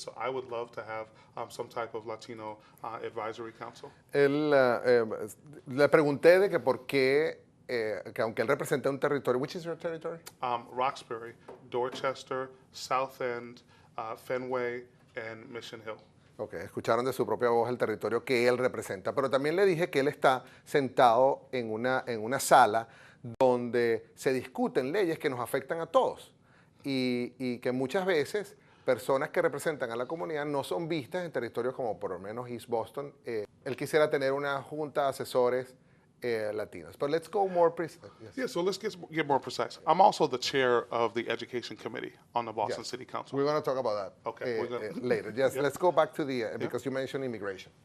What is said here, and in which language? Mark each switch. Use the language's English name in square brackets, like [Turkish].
[English] So I would love to have some type of Latino advisory council. [Spanish] Le pregunté de que por qué, que aunque él representa un territorio, [English] which is your territory? Roxbury, Dorchester, South End, Fenway, and Mission Hill. [Spanish] Ok, escucharon de su propia voz el territorio que él representa, pero también le dije que él está sentado en una sala donde se discuten leyes que nos afectan a todos y que muchas veces personas que representan a la comunidad no son vistas en territorios como por lo menos East Boston. Él quisiera tener una junta de asesores latinos. [English] But let's go more precise. Yes. Yeah, so let's get more precise. I'm also the chair of the Education Committee on the Boston Yes. City Council. We're going to talk about that Okay, later. Yes, Yep. let's go back to the, because you mentioned immigration.